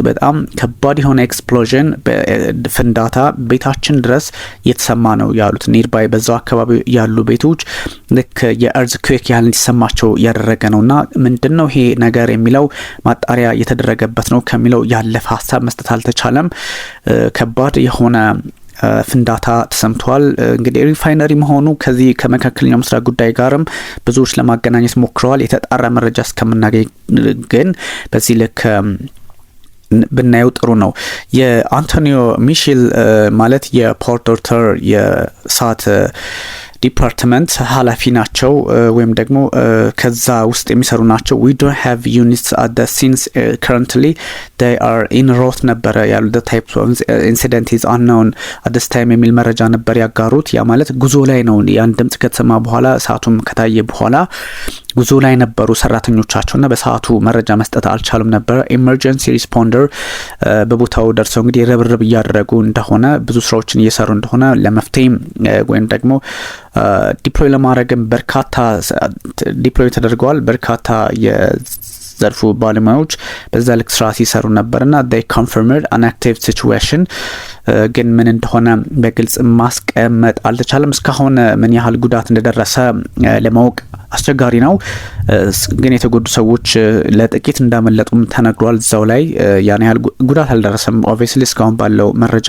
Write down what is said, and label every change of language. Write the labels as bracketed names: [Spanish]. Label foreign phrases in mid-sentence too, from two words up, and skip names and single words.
[Amharic] በጣም ከባድ የሆነ ኤክስፕሎዥን ፍንዳታ ቤታችን ድረስ የተሰማ ነው ያሉት። ኒርባይ በዛው አካባቢ ያሉ ቤቶች ልክ የእርዝኩዌክ ያህል እንዲሰማቸው ያደረገ ነውና ምንድነው ይሄ ነገር የሚለው ማጣሪያ የተደረገበት ነው ከሚለው ያለፈ ሀሳብ መስጠት አልተቻለም። ከባድ የሆነ ፍንዳታ ተሰምቷል። እንግዲህ ሪፋይነሪ መሆኑ ከዚህ ከመካከለኛው ምስራቅ ጉዳይ ጋርም ብዙዎች ለማገናኘት ሞክረዋል። የተጣራ መረጃ እስከምናገኝ ግን በዚህ ልክ ብናየው ጥሩ ነው። የአንቶኒዮ ሚሼል ማለት የፖርት አርቱር የእሳት ዲፓርትመንት ኃላፊ ናቸው ወይም ደግሞ ከዛ ውስጥ የሚሰሩ ናቸው። [English] we don't have units at the scenes currently they are in route [Amharic] ነበር ያሉ [English] the type of incident is unknown at this time [Amharic] የሚል መረጃ ነበር ያጋሩት። ያ ማለት ጉዞ ላይ ነው። ያን ድምጽ ከተሰማ በኋላ እሳቱም ከታየ በኋላ ጉዞ ላይ ነበሩ ሰራተኞቻቸውና በሰዓቱ መረጃ መስጠት አልቻሉም ነበር። [English] emergency responder [Amharic] በቦታው ደርሰው እንግዲህ ርብርብ እያደረጉ እንደሆነ ብዙ ስራዎችን እየሰሩ እንደሆነ ለመፍትሄ ወይም ደግሞ ዲፕሎይ ለማድረግም በርካታ ዲፕሎይ ተደርገዋል። በርካታ የዘርፉ ባለሙያዎች በዛ ልክ ስራ ሲሰሩ ነበርና [English] they confirmed an active situation [Amharic] ግን ምን እንደሆነ በግልጽ ማስቀመጥ አልተቻለም። እስካሁን ምን ያህል ጉዳት እንደደረሰ ለማወቅ አስቸጋሪ ነው። ግን የተጎዱ ሰዎች ለጥቂት እንዳመለጡም ተነግሯል። እዛው ላይ ያን ያህል ጉዳት አልደረሰም። ኦብቪየስሊ እስካሁን ባለው መረጃ